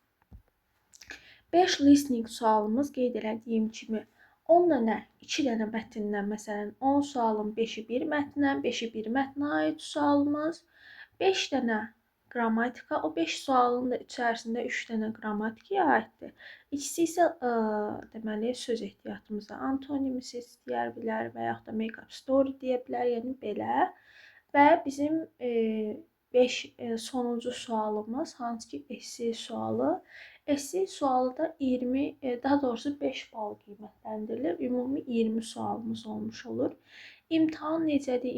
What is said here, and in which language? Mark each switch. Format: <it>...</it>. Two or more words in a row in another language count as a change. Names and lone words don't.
<az>5 listening sualımız qeyd elədiyim kimi 10 dənə, 2 dənə mətndən, məsələn 10 sualın 5-i bir mətndən, 5-i bir mətnə aid sualımız, 5 dənə qrammatika. O 5 sualın da içərisində 3 dənə qrammatikaya aiddir. İkisi isə deməli söz ehtiyatımıza antonimisiz deyə bilər və yaxud da</az> <en>make up story</en> <az>deyə bilər, yəni belə. Və bizim 5 sonuncu sualımız hansı ki esse sualı. Esse sualı da 20, daha doğrusu 5 bal qiymətləndirilir. Ümumi 20 sualımız olmuş olur. İmtahan necədir?</az>